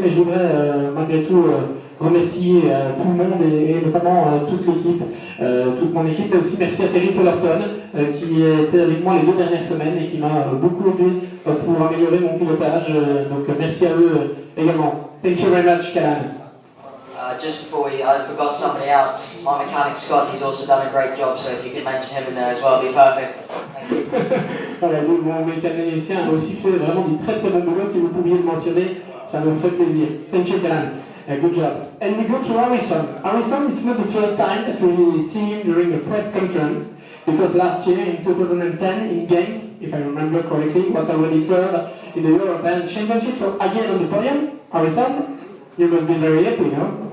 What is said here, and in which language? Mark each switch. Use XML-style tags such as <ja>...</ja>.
<fr>Mais je voudrais malgré tout remercier tout le monde et notamment toute l'équipe, toute mon équipe. Et aussi merci à Terry Fullerton qui était avec moi les 2 dernières semaines et qui m'a beaucoup aidé pour améliorer mon pilotage. Donc merci à eux également.</fr> <en>Thank you very much, Callan. Just before I forgot somebody out. My mechanic Scott, he's also done a great job, so if you could mention him in there as well, it'd be perfect. Thank you.</en> <fr>Voilà, mon mécanicien a aussi fait vraiment du très très bon boulot. Si vous pouviez le mentionner, ça me ferait plaisir.</fr> <en>Thank you, Callan. Good job. And we go to Harrison. Harrison, it's not the first time that we see him during a press conference, because last year in 2010 in Genk, if I remember correctly, he was already third in the European Championship. So again on the podium, Harrison, you must be very happy, no?</en>